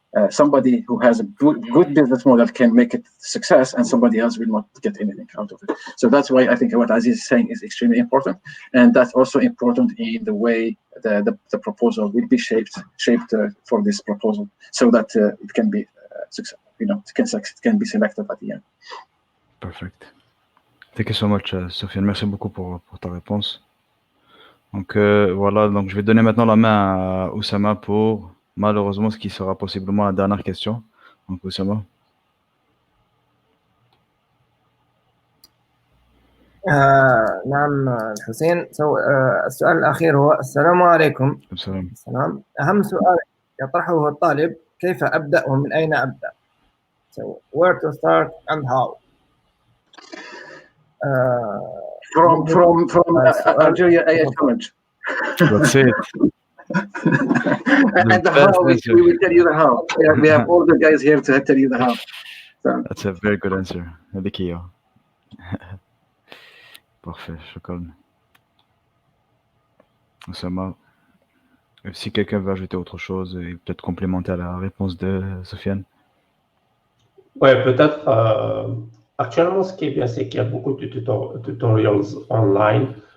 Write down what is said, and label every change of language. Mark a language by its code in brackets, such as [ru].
[en] Somebody who has a good business model can make it success, and somebody else will not get anything out of it. So that's why I think what Aziz is saying is extremely important, and that's also important in the way the proposal will be shaped for this proposal, so that it can be successful. can be selected at the end. Perfect. Thank you so much, Sofiane. [fr] Merci beaucoup pour ta réponse. Donc voilà, donc je vais donner maintenant la main à Oussama pour malheureusement ce qui sera possiblement la dernière question. Donc Oussama. [ar] نعم الحسين. السؤال الأخير هو السلام عليكم. السلام. أهم سؤال يطرحه الطالب كيف أبدأ ومن أين أبدأ؟ [en] So where to start and how? From Algeria AI Challenge. That's it. And the how, we will tell you the how. We have all the guys here to tell you the how. So. That's a very good answer. [fr] Parfait, [ar] شكرا. [fr] Oussama, si quelqu'un veut ajouter autre chose et peut-être complémenter à la réponse de Sofiane. Ouais, peut-être. Actuellement, ce qui est bien, c'est qu'il y a beaucoup de tutorials online.